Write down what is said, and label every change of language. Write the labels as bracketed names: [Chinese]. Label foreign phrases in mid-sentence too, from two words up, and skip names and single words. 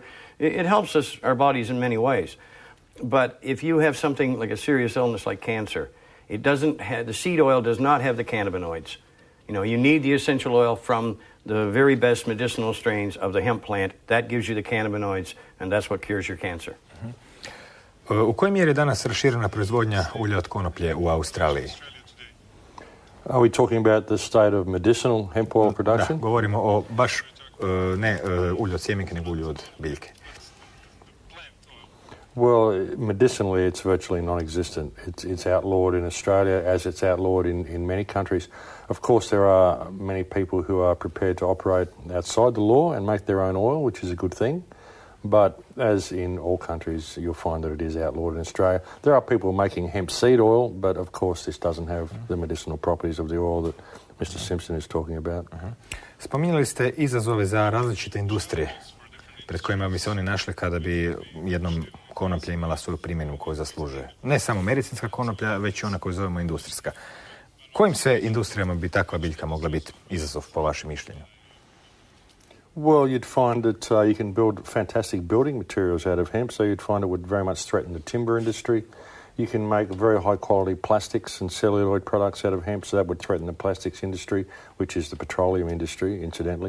[English] It helps our bodies in many ways. But if you have something like a serious illness like cancer, the seed oil does not have the cannabinoids. You need the essential oil from the very best medicinal strains of the hemp plant. That gives you the cannabinoids, and that's what cures your cancer. [Croatian] U kojoj mjeri je danas raširena proizvodnja ulja od konoplje u Australiji? [English] Are we talking about the state of medicinal hemp oil production? [Croatian] Da, govorimo o baš ne ulju od sjemenke, nego ulju od biljke. [English] Well, medicinally, it's virtually non-existent. It's outlawed in Australia as it's outlawed in many countries. Of course, there are many people who are prepared to operate outside the law and make their own oil, which is a good thing. But as in all countries, you'll find that it is outlawed in Australia. There are people making hemp seed oil, but of course this doesn't have the medicinal properties of the oil that Mr. Simpson is talking about. [Croatian] Spominjali ste izazove za različite industrije pred kojima bi se oni našli kada bi jednom konoplja imala svoju primjenu koju zaslužuje. Ne samo medicinska konoplja, već i ona koju zovemo industrijska. Kojim sve industrijama bi takva biljka mogla biti izazov po vašem mišljenju? [English] Well, you'd find that you can build fantastic building materials out of hemp, so you'd find it would very much threaten the timber industry. You can make very high quality plastics and celluloid products out of hemp, so that would threaten the plastics industry, which is the petroleum industry, incidentally.